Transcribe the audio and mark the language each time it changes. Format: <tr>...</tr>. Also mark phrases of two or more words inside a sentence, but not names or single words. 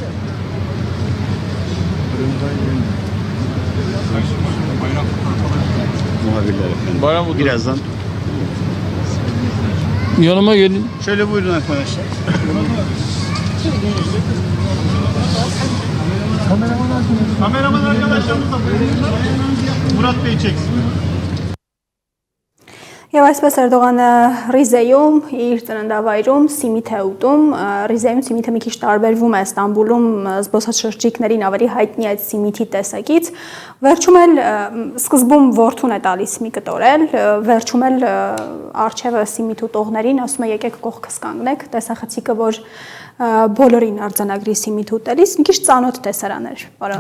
<tr>Muhabirler efendim. Bayram mutlu. Birazdan. Yanıma gelin. Şöyle buyurun arkadaşlar. Kameraman arkadaşlarımız da Murat Bey çeksin.</tr> <hy>Եվ այսպես Էրդողանը Ռիզեյում իր ծննդավայրում սիմիթ է ուտում, Ռիզեյում սիմիթը մի քիչ տարբերվում է Ստամբուլում զբոսաշրջիկներին ավելի հայտնի այդ սիմիթի տեսակից, վերջում էլ սկզբում որդուն է տալիս մի կտորել, վերջում էլ արջևը սիմիթ ուտողներին ասում է եկեք կողքս կանգնեք, տեսախցիկը որ բոլորին արձանագրի սիմիթ ուտելիս, մի քիչ ծանոթ տեսարան էր, պարոն։</hy>